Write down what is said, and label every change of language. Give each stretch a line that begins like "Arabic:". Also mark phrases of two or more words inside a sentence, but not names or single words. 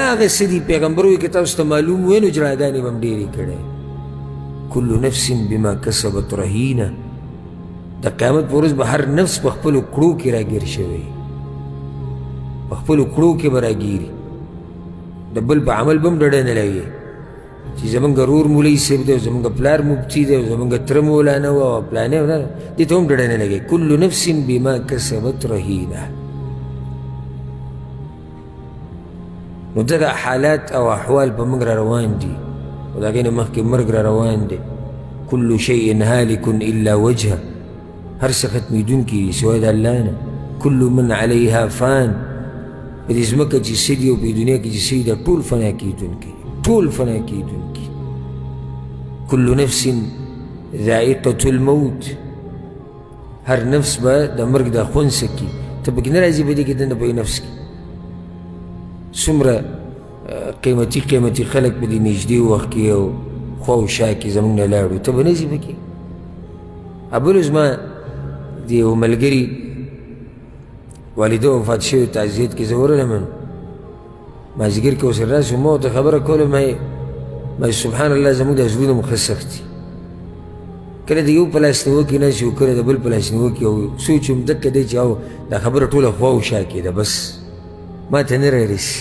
Pashto: هغه څه دي پیغمبر وایي که تاسو ته معلوم وی نو جراګانې به هم ډېرې کړی
Arabic: کل نفس بما کسبت رهینه
Pashto: د قیامت په ورځ به هر نفس په خپلو کړو کې راګیر شوی په خپلو کړو کې به راګیري د بل په عمل به هم ډډه نه لګي چې زمونږ رور مولوي صاحب دی او زمونږ پلار مفتي دی او زمونږ تره مولانا و او پلانې دې ته هم ډډه نه لګي
Arabic: کل نفس بما کسبت رهینه
Pashto: نو دغه حالات او احوال په موږ را روان دي او د هغې نه مخکې مرګ را روان دی
Arabic: کل شیء هالک الا وجهه
Pashto: هر څه ختمېدونکي دي سوای د الله نه
Arabic: کل من علیها فان
Pashto: په دې ځمکه چې څه دي او په دنیا کې چې څه دي دا ټول فنا کېدونکي ټول فنا کېدونکي
Arabic: کل نفس ذائقة الموت،
Pashto: هر نفس به د مرګ دا خوند سکي، ته پکې نه راځي په دې کې دنده په نفس کې څومره قیمتي قیمتي خلک په دې نږدې وخت کې او خوا او شا کې زموږ نه لاړو، ته به نه ځې پکې. بل زما د یو ملګري والده وفات شوی تعزیت کې زه ورغلم، مازدیګر کې ورسره راشو، ما ورته خبره کوله، ما
Arabic: سبحان الله
Pashto: زموږ دا زړونه مو ښه سخت دي، کله د یو په لاس نیوکې نشي او کله د بل په لاس نیوکې، او سوچ هم دقه دی چې او دا خبره ټوله خوا او شا کېده، بس ما ته نه رارسي.